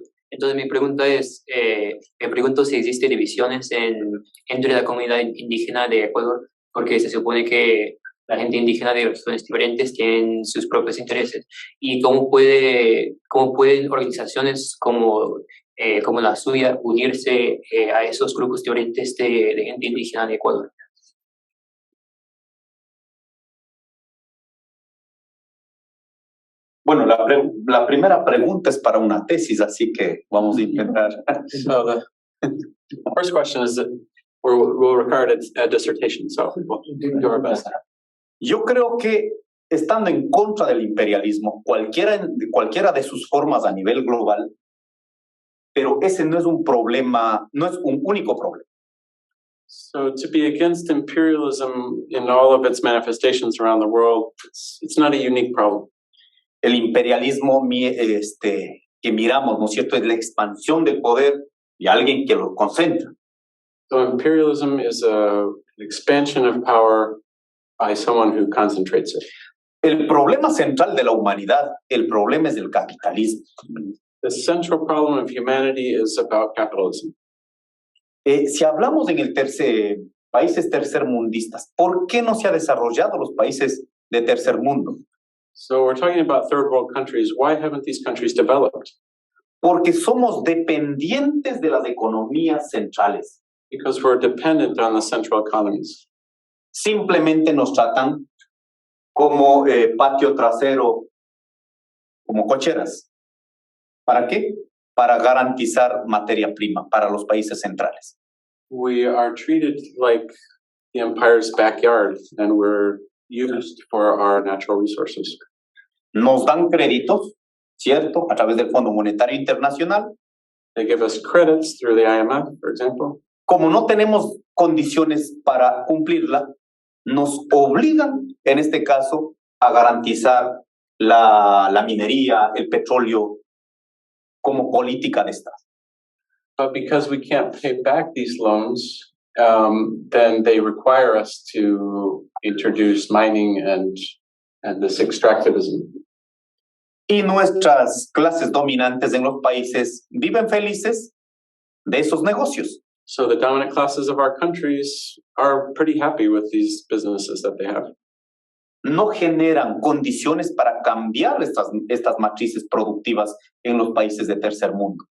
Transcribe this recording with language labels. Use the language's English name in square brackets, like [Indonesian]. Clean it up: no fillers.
[Spanish] Entonces mi pregunta es, me pregunto si existen divisiones entre la comunidad indígena de Ecuador, porque se supone que la gente indígena de regiones diferentes tienen sus propios intereses, y cómo pueden organizaciones como la suya unirse a esos grupos diferentes de gente indígena de Ecuador. Bueno, la primera pregunta es para una tesis, así que vamos a intentar. [English] So the first question is that we'll record a dissertation, so we'll do our best. [Spanish] Yo creo que estando en contra del imperialismo, cualquiera de sus formas a nivel global, pero ese no es un problema, no es un único problema. [English] So to be against imperialism in all of its manifestations around the world, it's not a unique problem. [Spanish] El imperialismo que miramos, ¿no es cierto?, es la expansión del poder y alguien que lo concentra. [English] So imperialism is an expansion of power by someone who concentrates it. [Spanish] El problema central de la humanidad, el problema es del capitalismo. [English] The central problem of humanity is about capitalism. [Spanish] Si hablamos en el países tercermundistas, ¿por qué no se ha desarrollado los países de tercer mundo? [English] So we're talking about third world countries. Why haven't these countries developed? [Spanish] Porque somos dependientes de las economías centrales. [English] Because we're dependent on the central economies. [Spanish] Simplemente nos tratan como patio trasero, como cocheras. ¿Para qué? Para garantizar materia prima para los países centrales. [English] We are treated like the empire's backyard, and we're used for our natural resources. [Spanish] Nos dan créditos, ¿cierto? A través del Fondo Monetario Internacional. [English] They give us credits through the IMF, for example. [Spanish] Como no tenemos condiciones para cumplirla, nos obligan, en este caso, a garantizar la minería, el petróleo, como política de Estado. [English] But because we can't pay back these loans, then they require us to introduce mining and this extractivism. [Spanish] Y nuestras clases dominantes en los países viven felices de esos negocios. [English] So the dominant classes of our countries are pretty happy with these businesses that they have. [Spanish] No generan condiciones para cambiar estas matrices productivas en los países de tercer mundo.